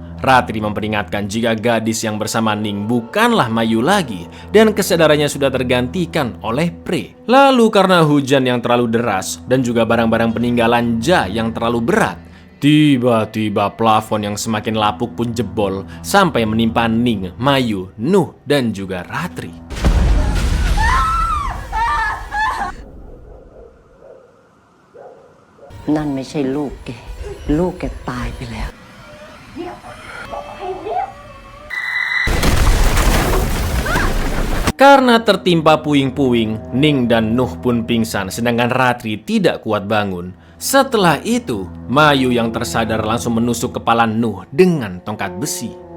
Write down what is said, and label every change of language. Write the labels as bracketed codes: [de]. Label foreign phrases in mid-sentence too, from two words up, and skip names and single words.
[id] Ratri memperingatkan jika gadis yang bersama Ning bukanlah Mayu lagi dan kesadarannya sudah tergantikan oleh Prey. Lalu karena hujan yang terlalu deras dan juga barang-barang peninggalan Ja yang terlalu berat, tiba-tiba plafon yang semakin lapuk pun jebol sampai menimpa Ning, Mayu, Nuh, dan juga Ratri. [th] นั่นไม่ใช่ลูกแกตายไปแล้ว [id] Karena tertimpa puing-puing, Ning dan Nuh pun pingsan sedangkan Ratri tidak kuat bangun. Setelah itu, Mayu yang tersadar langsung menusuk kepala Nuh dengan tongkat besi.